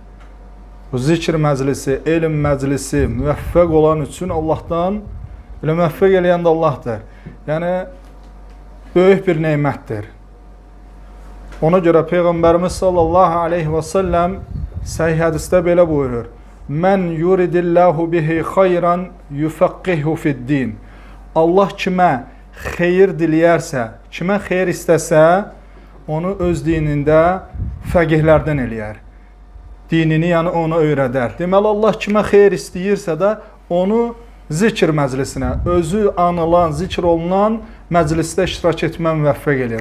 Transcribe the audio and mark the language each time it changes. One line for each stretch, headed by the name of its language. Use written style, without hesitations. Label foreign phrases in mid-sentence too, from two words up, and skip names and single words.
Azerbaijani: Bu zikr məclisi, elm məclisi müvəffəq olan üçün Allahdan, elə müvəffəq eləyən də Allahdır. Yəni, böyük bir neymətdir. Ona görə Peyğəmbərimiz
Arabic: صلى الله عليه وسلم
Azerbaijani: səhih hədisdə belə buyurur.
Arabic: من يرد الله به خيرا يفقهه في الدين.
Azerbaijani: Allah kimə xeyir diləyərsə, kimə xeyir istəsə, onu öz dinində fəqihlərdən eləyər. Dinini, yəni onu öyrədər. Deməli, Allah kimə xeyir istəyirsə də onu zikr məclisinə, özü anılan, zikr olunan məclisdə iştirak etmə müvəffəq eləyir.